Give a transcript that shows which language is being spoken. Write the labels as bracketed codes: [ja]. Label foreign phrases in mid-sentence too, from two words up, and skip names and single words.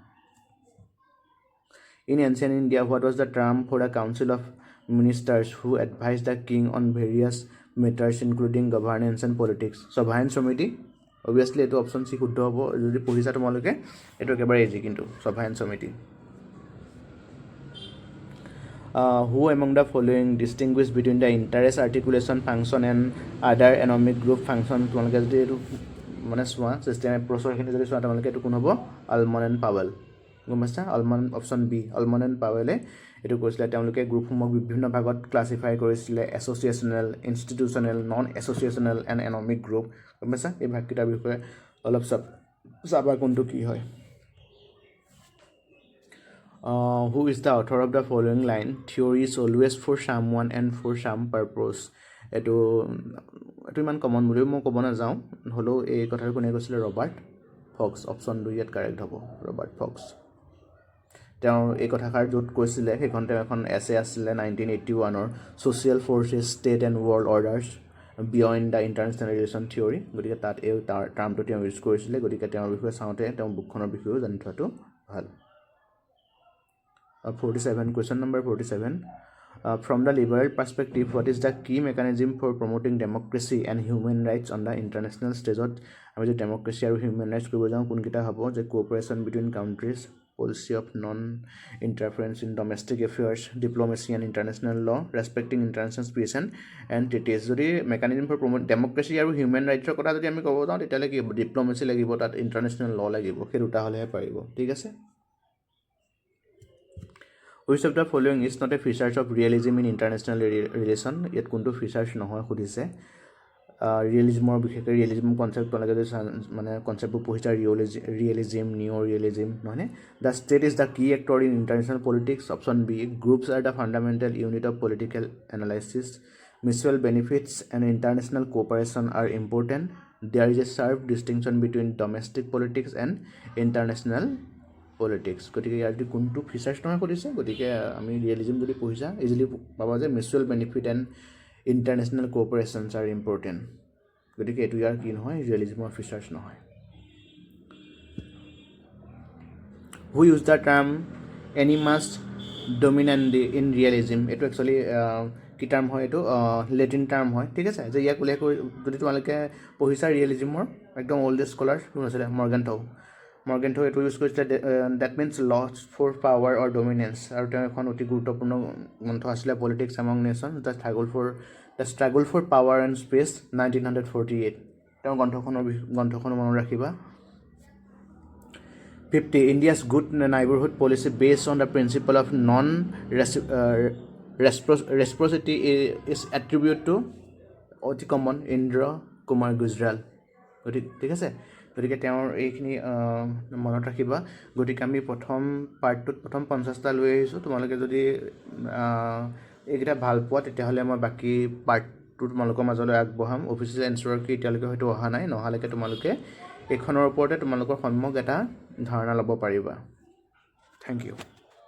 [en] In ancient India what was the term for the council of ministers who advise the king on various matters including governance and politics সভায়ন সমিতি অবভিয়াছলি [as] এইটো অপশ্যন চি শুদ্ধ হ'ব যদি পঢ়িছা তোমালোকে এইটো একেবাৰে ইজি কিন্তু সভায়ন সমিতি [en] who among the following distinguish between the interest articulation function and other anomic group function [as] তোমালোকে যদি এইটো মানে চোৱা [en] system approachৰখিনি [as] যদি চোৱা তোমালোকে এইটো কোন হ'ব আলমন এণ্ড পাৱেল গম পাইছা আলমন [en] option B [as] আলমন এণ্ড পাৱেলে এইটো কৈছিলে তেওঁলোকে গ্ৰুপসমূহক বিভিন্ন ভাগত ক্লাছিফাই কৰিছিলে [en] associational institutional non associational and anomic group [as] গম পাইছা এই ভাগকেইটাৰ বিষয়ে অলপ চাবা কোনটো কি হয় [en] who is the author of the following line theory is always for someone and for some purpose [as] এটো ইমান কমন বুলি মই ক'ব নাযাওঁ হ'লেও এই কথাটো কোনে কৈছিলে ৰবাৰ্ট ফক্স অপশ্যন 2 ইয়াত কাৰেক্ট হ'ব ৰবাৰ্ট ফক্স তেওঁ এই কথাষাৰ য'ত কৈছিলে সেইখন তেওঁ এখন এছে আছিলে 1981ৰ ছ'চিয়েল ফ'ৰ্চেছ ষ্টেট এণ্ড ৱৰ্ল্ড অৰ্ডাৰ্ছ বিয়ণ্ড দ্য ইণ্টাৰনেশ্যনেল ৰিলেশ্যন থিয়ৰী গতিকে তাত এই টাৰ্মটো তেওঁ ইউজ কৰিছিলে গতিকে তেওঁৰ বিষয়ে চাওঁতে তেওঁ বুকখনৰ বিষয়েও জানি থোৱাটো ভাল [en] 47 question number 47 from the liberal perspective what is the key mechanism for promoting democracy and human rights on the international stage [as] আমি যে ডেমক্ৰেসি আৰু হিউম্যান ৰাইটস কৰিব যাওঁ কোনকিটা হ'ব যে [en] cooperation between countries policy of non-interference in domestic affairs, diplomacy and international law, respecting international peace and treaties. [as] যদি [en] mechanism for promote democracy [as] আৰু [en] human rights [as] কথা যদি আমি ক'ব যাওঁ তেতিয়াহ'লে কি হ'ব diplomacy লাগিব তাত [en] international law [as] লাগিব সেই দুটা হ'লেহে পাৰিব ঠিক আছে [en] Which of the following is not a feature of realism in international relation [as] ইয়াত কোনটো features নহয় সুধিছে ৰিয়েলিজমৰ বিশেষকৈ [en] realism concept [as] তোমালোকে যদি মানে কনচেপ্টবোৰ [en] পঢ়িছা realism neo realism নহয়নে the state is the key actor in international politics option B groups are the fundamental unit of political analysis mutual benefits and international cooperation are important there is a sharp distinction between domestic politics and international politics [as] গতিকে ইয়াৰ যদি কোনটো ফিচাৰ্ছ নহয় সুধিছে গতিকে আমি ৰিয়েলিজম যদি পঢ়িছা ইজিলি পাবা যে [en] mutual benefit and international cooperations are important [as] গতিকে এটো ইয়াৰ কি নহয় ৰিয়েলিজমৰ ফিচাৰ্ছ নহয় [en] who use the term [la] animus dominandi [en] in realism [as] এটো একচুয়ালি কি টার্ম হয় এটো লেটিন টার্ম হয় ঠিক আছে যে ইয়াক উল্লেখ কৰি যদি তোমালোকে পঢ়িছা ৰিয়েলিজমৰ একদম [en] oldest scholar [as] কোন আছিল মৰ্গেন্থ এটো ইউজ কৰিছে [en] that means lust for power or dominance [as] আৰু তেওঁ এখন অতি গুৰুত্বপূৰ্ণ গ্ৰন্থ আছিলে পলিটিক্স এমং নেশ্যন দ্য ষ্ট্ৰাগল ফৰ পাৱাৰ এণ্ড স্পেচ 1948 তেওঁ গ্ৰন্থখনৰ মনত ৰাখিবা [en] 50 India's good neighborhood policy based on the principle of non reciprocity is attributed to অতি [as] কমন ইন্দ্ৰ কুমাৰ গুজৰাল ঠিক আছে গতিকে তেওঁৰ এইখিনি মনত ৰাখিবা গতিকে আমি প্ৰথম পাৰ্টটোত প্ৰথম 50টা লৈ আহিছোঁ তোমালোকে যদি এইকেইটা ভাল পোৱা তেতিয়াহ'লে মই বাকী পাৰ্টটো তোমালোকৰ মাজলৈ আগবঢ়াম [en] official answer [as] কি এতিয়ালৈকে হয়তো অহা নাই নহালৈকে তোমালোকে এইখনৰ ওপৰতে তোমালোকৰ সন্মুখ এটা ধাৰণা ল'ব পাৰিবা [en] thank you